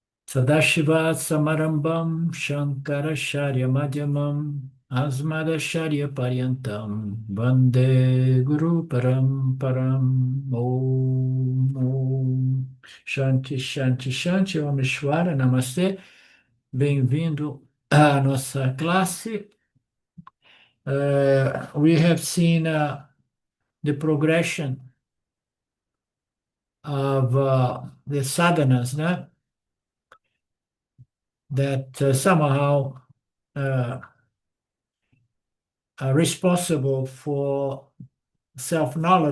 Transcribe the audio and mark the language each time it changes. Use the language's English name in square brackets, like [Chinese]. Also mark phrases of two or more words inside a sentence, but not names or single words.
[Sanskrit] सदाशिव समारम्भां शङ्कराचार्य मध्यमाम् अस्मदाचार्य पर्यन्तां वन्दे गुरु परम्पराम् ॐ ॐ शान्तिः शान्तिः शान्तिः ॐ ईश्वर नमस्ते. [Portuguese] Bem-vindo à nossa classe. [English] We have seen the progression of the sadhanas, né? That somehow uh, are responsible for self-knowledge.